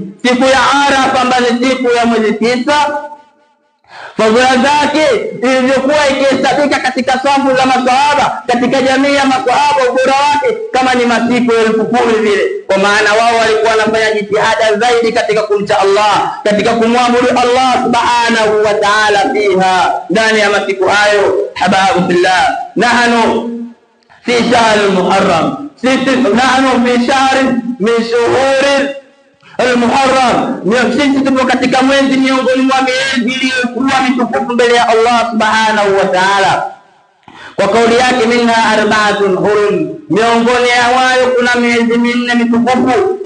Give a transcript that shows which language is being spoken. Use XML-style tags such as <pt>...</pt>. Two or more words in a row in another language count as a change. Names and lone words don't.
<sw>Siku ya Arafa ambayo ni siku ya mwezi 9, fadhila zake ilivyokuwa ikihesabika katika safu za maswahaba, katika jamii ya maswahaba, ubora wake kama ni masiku 10,000 vile. Kwa maana wao walikuwa wanafanya jitihada zaidi katika kumcha Allah, katika kumwabudu Allah</sw> <ar>سبحانه وتعالى</ar> <sw>fiha, ndani ya masiku hayo.</sw> <ar>حبابُ بالله، نحن في شهر المحرم، نحن في شهر من شهور المحرم,</ar> <sw>sisi tupo katika mwezi miongoni mwa miezi iliyokuwa mitukufu mbele ya Allah</sw> <ar>سبحانه وتعالى.</ar> <sw>Kwa kauli yake,</sw> <ar>منها 4 حرم,</ar> <sw>miongoni hayo kuna miezi 4 mitukufu.</sw>